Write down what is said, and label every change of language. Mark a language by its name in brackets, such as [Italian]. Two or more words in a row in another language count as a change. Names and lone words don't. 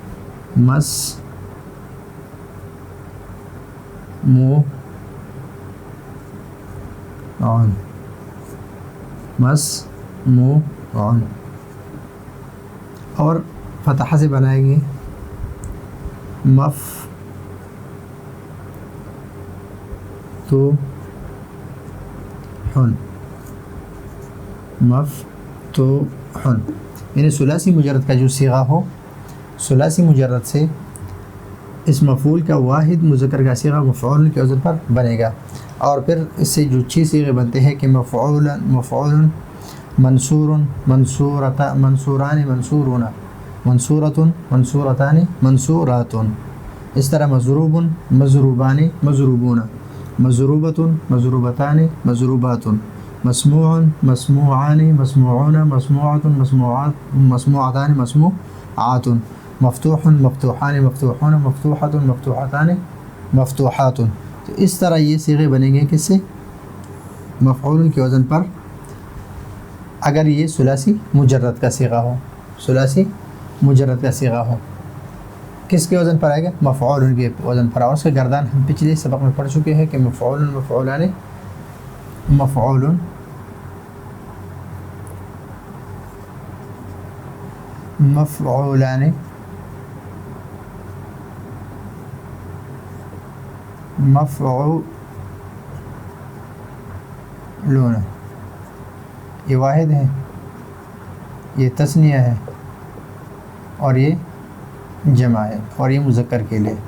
[Urdu] مسموع، اور فتح سے بنائیں گے مفتوح، یعنی ثلاثی مجرد کا جو صیغہ ہو، ثلاثی مجرد سے اس مفعول کا واحد مذکر کا صیغہ مفعول کے وزن پر بنے گا، اور پھر اس سے جو 6 صیغے بنتے ہیں کہ [Arabic] مفعول، منصور، منصوران، منصورون، منصورۃ، منصورتان، منصورات، [Urdu] اس طرح [Arabic] مضروب، مضروبان، مضروبون، مضروبۃ، مضروبتان، مضروبات، مسموع، مسموعان، مسموعون، مسموعۃ، مسموعتان، مسموعات، مفتوح، مفتوحان، مفتوحون، مفتوحۃ، مفتوحتان، مفتوحات۔ [Urdu] تو اس طرح یہ صیغے بنیں گے کس سے، مفعول کے وزن پر اگر یہ ثلاثی مجرد کا صیغہ ہو، ثلاثی مجرد کا صیغہ ہو، کس کے وزن پر آئے گا؟ مفعول کے وزن پر. اور اس کا گردان ہم پچھلے سبق میں پڑھ چکے ہیں کہ [Arabic] مفعول مفعولان مفعول مفعولان مفعولون، [Urdu] یہ واحد ہے، یہ تثنیہ ہے، اور یہ جمع ہے، اور یہ مذکر کے لیے.